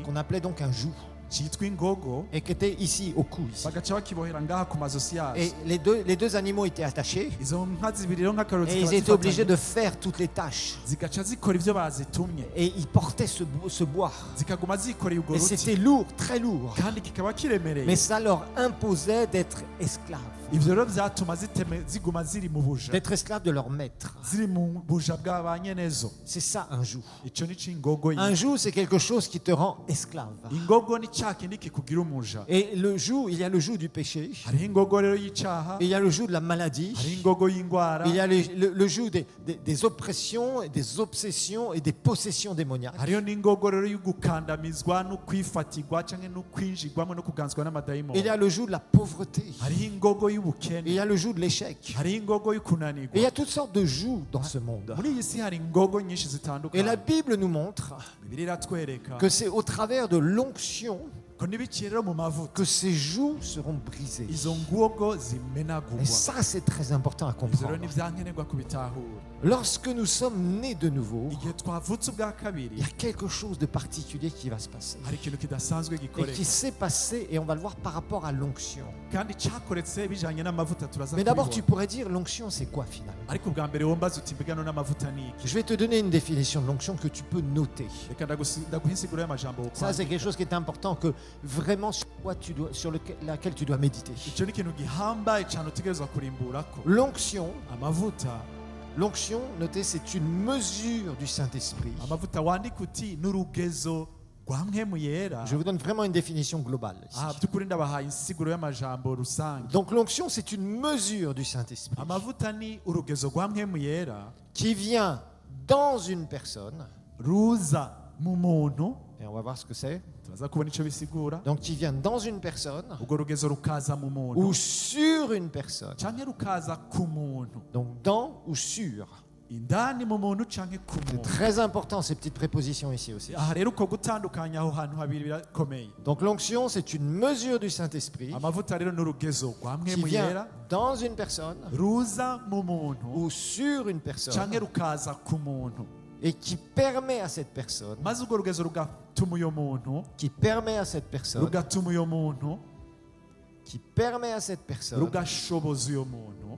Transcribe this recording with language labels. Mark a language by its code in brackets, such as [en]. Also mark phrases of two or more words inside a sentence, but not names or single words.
[fr] qu'on appelait donc un joug [rn] citwa ingogo, [fr] et qui était ici au cou. Ici. [rn] bagaca bakibohera ngaha ku mazosi yazo. [fr] Et les deux animaux étaient attachés [rn] Izo nka zibiri rero nk'akaroro [fr] et ils étaient obligés de faire toutes les tâches. [rn] zigaca zikora ivyo bazitumye, [fr] Et ils portaient ce bois. [rn] zikaguma zikoreye urwo [fr] Et [rn] ruti, [fr] c'était lourd, très lourd. [rn] kandi kikaba kiremereye. [fr] Mais ça leur imposait d'être esclaves, [rn] Ivyo rero vyatuma ziguma ziri mu buja, [fr] d'être esclaves de leur maître. [rn] ziri mu buja bwa ba nyenezo. [fr] C'est ça un joug. [rn] Ico ni c'ingogo. [fr] Un joug, c'est quelque chose qui te rend esclave. [rn] Ingogo ni ca kindi kikugira umuja. [fr] Et le joug, il y a le joug du péché, [rn] Hariho ingogo rero y'icaha, [fr] et il y a le joug de la maladie, [rn] hariho ingogo y'ingwara, [fr] il y a le joug des oppressions, et des obsessions et des possessions démoniaques. [rn] hariho n'ingogo rero y'ugukandamizwa no kwifatirwa canke no kwinjirwamo no kuganzwa n'amadayimoni. [fr] Il y a le joug de la pauvreté, [rn] Hariho ingogo [fr] et il [rn] y'ubukene, [fr] y a le joug de l'échec. [rn] hariho ingogo [fr] Et il y [rn] y'ukunanirwa. [fr] a toutes sortes de jougs dans ce monde. [rn] Muri iyi si hari ingogo nyinshi [fr] Et la [rn] zitandukanye. [fr] Bible nous montre [rn] Bibiliya iratwereka [fr] que c'est au travers de l'onction [rn] ko n'ibiciye rero mu mavuta [fr] que ces jougs seront brisés. [rn] izo ngogo zimenagurwa. [fr] Et ça, c'est très important à [rn] Ivyo rero [fr] comprendre. [rn] ni vyankenerwa kubitahura. [fr] Lorsque nous sommes nés de nouveau, [rn] Igihe twavutse ubwa kabiri, [fr] il y a quelque chose de particulier qui va se passer. [rn] hari ikintu kidasanzwe [fr] Et [rn] gikoreka, [fr] qui s'est passé, et on va le voir par rapport à l'onction. [rn] kandi cakoretse bijanye n'amavuta turaza [fr] Mais d'abord, tu [rn] kubibona. [fr] pourrais dire, l'onction, c'est quoi finalement? [rn] Ariko ubwa mbere wombaza uti mbega no n'amavuta ni iki? [fr] Je vais te donner une définition de l'onction que tu peux noter. [rn] Reka ndaguha insiguro y'amajambo [fr] Ça, c'est [rn] wokwandika. [fr] quelque chose qui est important, que vraiment laquelle tu dois méditer. [rn] Ico ni ikintu gihambaye cane utegerezwa kurimburako. [fr] L'onction, L'onction, notez, c'est une mesure du Saint-Esprit. [rn] amavuta wandika uti n'urugezo rwa mpwemu yera. [fr] Je vous donne vraiment une définition globale. ici. [rn] By'ukuri ndabahaye insiguro y'amajambo rusange. [fr] Donc l'onction, c'est une mesure du Saint-Esprit [rn] Amavuta ni urugezo rwa mpwemu yera [fr] qui vient dans une personne, [rn] ruza mu muntu, [fr] et on va voir ce que c'est, [rn] turaza kubona ico bisigura. [fr] donc qui vient dans une personne [rn] Urwo rugezo rukaza mu muntu [fr] ou sur une personne. [rn] canke rukaza ku muntu, [fr] Donc dans ou sur. [rn] indani mu muntu canke ku [fr] C'est [rn] muntu. [fr] très important ces petites prépositions ici aussi. [rn] Aha rero uko gutandukanya aho hantu habiri birakomeye. [fr] Donc l'onction, c'est une mesure du Saint-Esprit [rn] Amavuta rero n'urugezo rwa [fr] qui [rn] mwemu [fr] vient [rn] yera [fr] dans une personne [rn] ruza mu muntu [fr] ou sur une personne [rn] canke rukaza ku muntu, [fr] et qui permet à cette personne, [rn] maze urwo rugezo rugatuma uyo muntu [fr] qui permet à cette personne, [rn] rugatuma uyo muntu [fr] qui permet à cette personne [rn] rugashoboza uyo muntu